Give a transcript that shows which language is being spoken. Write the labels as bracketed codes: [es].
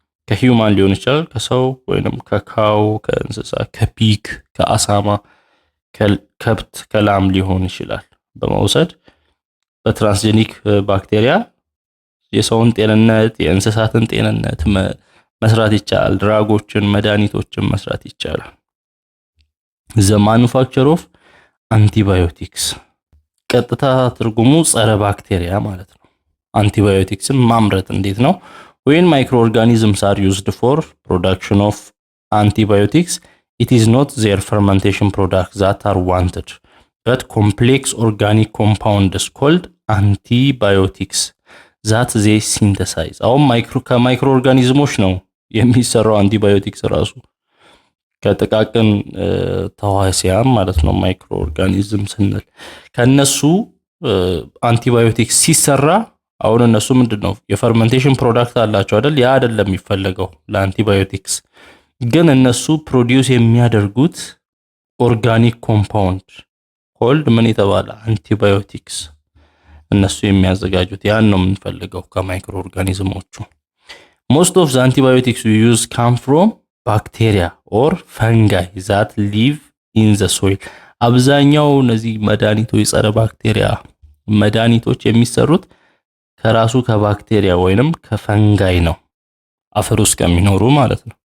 [am] ከሂውማን ሊሆን ይችላል ከሰው ወይንም ከካው ከእንስሳ ከፒግ ከአሳማ ከከብት ከላም ሊሆን ይችላል በመውሰድ በትራንስጄኒክ ባክቴሪያ የሰውን ጤንነት የእንስሳትን ጤንነት መስራት ይቻላል። ድራጎችን መድኃኒቶችን መስራት ይቻላል። [en] the manufacture of antibiotics [am] ቀጥታ ትርጉሙ ጸረ ባክቴሪያ ማለት ነው። አንቲባዮቲክስን ማምረት እንዴት ነው? [en] when microorganisms are used for production of antibiotics it is not their fermentation products that are wanted but complex organic compounds called antibiotics that they synthesize [am] አሁን ከማይክሮ ኦርጋኒዝሞች ነው የሚሰራው አንቲባዮቲክስ ራሱ ከጥቃቅን ተዋሲያን ማለት ነው። ማይክሮ ኦርጋኒዝም ስንል ከነሱ አንቲባዮቲክስ ሲሰራ አሁን እነሱ ምንድነው የፈርመንቴሽን ፕሮዳክት አላቸው አይደል? ያ አይደለም የሚፈልገው ለአንቲባዮቲክስ ግን እነሱ ፕሮዲዩስ የሚያደርጉት ኦርጋኒክ ኮምፓውንድ ኮልድ ምን የተባለ አንቲባዮቲክስ እነሱ የሚያዘጋጁት ያን ነው የምንፈልገው ከማይክሮ ኦርጋኒዝሞቹ። [en] most of the antibiotics we use come from bacteria or fungi that live in the soil [am] አብዛኛው እነዚህ መድኃኒቶች የጸረ ባክቴሪያ መድኃኒቶች የሚሰሩት ከራሱ ከባክቴሪያ ወይንም ከፈንጋይ ነው አፈር ውስጥ ከሚኖሩ ማለት ነው።